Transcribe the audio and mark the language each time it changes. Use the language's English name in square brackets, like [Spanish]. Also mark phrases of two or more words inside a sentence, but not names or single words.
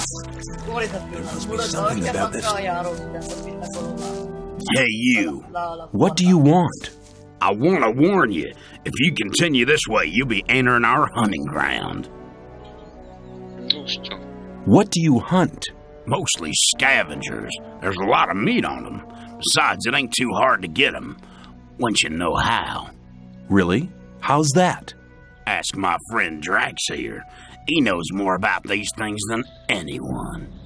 [Romanian] Cum vrei să spui? Ăștia fac ca aia rău, de-a vorbit acolo la... [English] Hey you, what do you want? I want to warn you, if you continue this way, you'll be entering our hunting ground. [Romanian] Nu știu. [English] What do you hunt? Mostly scavengers. There's a lot of meat on them. Besides, it ain't too hard to get them, once you know how. Really? How's that? Ask my friend Drax here. He knows more about these things than anyone.